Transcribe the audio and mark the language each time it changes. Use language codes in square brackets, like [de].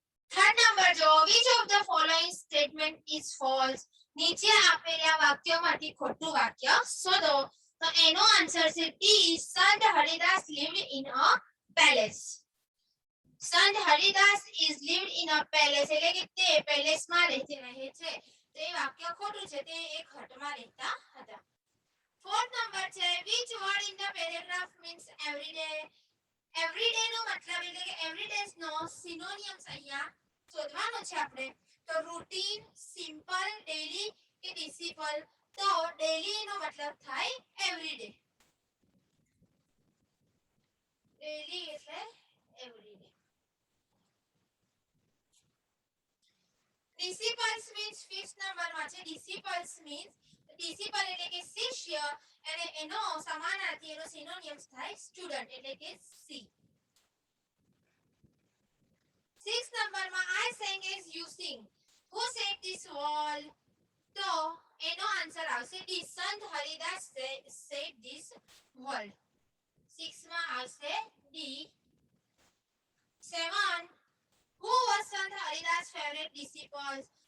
[en] Third number જો which of the following statement is false. [gu] નીચે આપેલા વાક્યોમાંથી ખોટું વાક્ય શોધો. [en] તો એનો આન્સર છે D Sant Haridas lived in a palace. [gu] સંત Haridas [en] is lived in a palace [gu] એટલે કે તે પેલેસમાં રહે છે. તો એ વાક્ય ખોટું છે. તે એક હટમાં રહેતા હતા. [en] Fourth number છે which word in the paragraph means everyday. [gu] everyday નો મતલબ એટલે કે everyday નો સિનોનિમ્સ અહીંયા શોધવાનો છે આપણે. [en] તો routine, simple, daily કે disciple. [gu] તો ડેલી નો મતલબ થાય એવરીડે. ડેલી એટલે એવરીડે. [en] Disciples means fifth નંબરમાં છે. [gu] ડિસિપલ્સ મીન્સ ડિસિપલ એટલે કે શિષ્ય અને એનો સમાનાર્થી એનો સિનોનિમ્સ થાય સ્ટુડન્ટ એટલે કે સી. [en] Six નંબરમાં I sang as you sing. Who said this wall? તો એનો answer આવશે D Sant Haridas said this word. [gu] 6 માં આવશે D. [en] 7 Who was Sant Haridas favorite disciples?